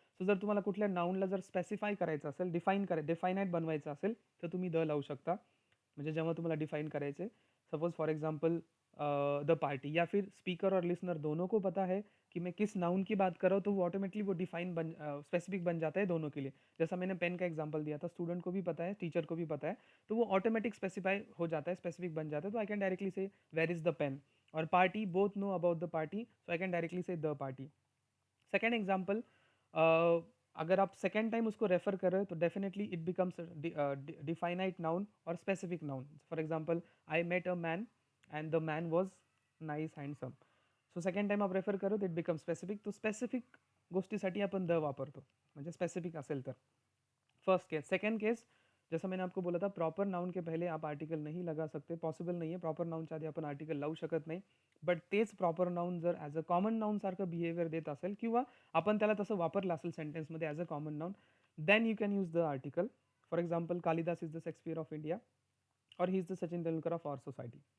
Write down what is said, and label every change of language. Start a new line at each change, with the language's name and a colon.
Marathi: So जर तुम्हाला कुठल्या नाउनला जर स्पेसिफाय करायचं असेल, डिफायनाईट बनवायचं असेल, तर तुम्ही द लावू शकता. म्हणजे जेव्हा तुम्हाला डिफाइन करायचे,
Hindi: suppose for example the party, या फिर स्पीकर और लिसनर दोनों को पता है कि मैं किस नाउन की बात कर रहा हूँ, तो वो ऑटोमेटिकली वो स्पेसिफिक बन जाता है दोनों के लिए. जैसा मैंने पेन का एग्जांपल दिया था, स्टूडेंट को भी पता है, टीचर को भी पता है, तो वो ऑटोमेटिक स्पेसिफाई हो जाता है, स्पेसिफिक बन जाता है.
English: तो I can directly say where is the pain. और party, both know about the party, so I can directly say the party. Second example,
Hindi: अगर आप सेकेंड टाइम उसको रेफर कर रहे हो,
English: तो definitely it becomes definite noun और specific noun. For example, I met a man and the man was nice handsome.
Marathi: So second time आप refer करो, इट बिकम स्पेसिफिक. तो स्पेसिफिक गोष्टीसाठी आपण द वापरतो, म्हणजे स्पेसिफिक असेल तर. फर्स्ट केस.
Hindi: सेकंड केस, जसं मैंने आपको बोला था, प्रॉपर नाउन के पहिले आप आर्टिकल नाही लगा सकते,
Marathi: पॉसिबल नाही आहे. प्रॉपर नाउनच्या आधी आपण आर्टिकल लावू शकत नाही. बट तेच प्रॉपर नाउन जर ॲज अ कॉमन नाउन सारखं बिहेवियर देत असेल किंवा आपण त्याला तसं वापरलं असेल सेंटेन्समध्ये as a common noun,
English: Then you can use the article. For example, Kalidas is the Shakespeare of India और he is the Sachin Tendulkar of our society.